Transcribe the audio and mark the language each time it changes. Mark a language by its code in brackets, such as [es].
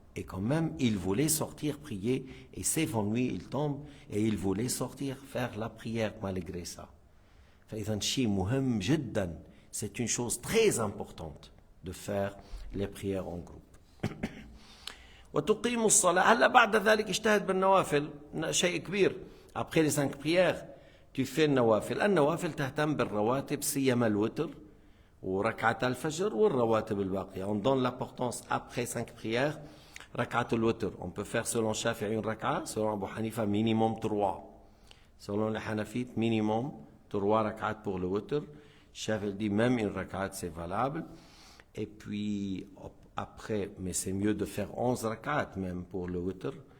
[fr] Et quand même, il voulait sortir prier et s'évanouit, il tombe et il voulait sortir faire la prière malgré ça. [ar] فإذا شيء مهم جدا. [fr] C'est une chose très importante de faire les prières en groupe. [ar] وتقيم الصلاة. هلا بعد ذلك اجتهد بالنوافل. شيء كبير. [fr] Après les 5 prières, tu fais النوافل. [ar] النوافل تهتم بالرواتب سيما الوتر وركعة الفجر والرواتب الباقية. [fr] On donne l'importance après 5 prières. ركعة الوتر. On peut faire selon Shafi'i une raka'a, selon Abu Hanifa minimum 3. Selon les Hanafites, minimum 3 rak'at pour le witr. Shafi'i dit même une rak'at, c'est valable. Et puis après, mais c'est mieux de faire 11 rak'at même pour le witr.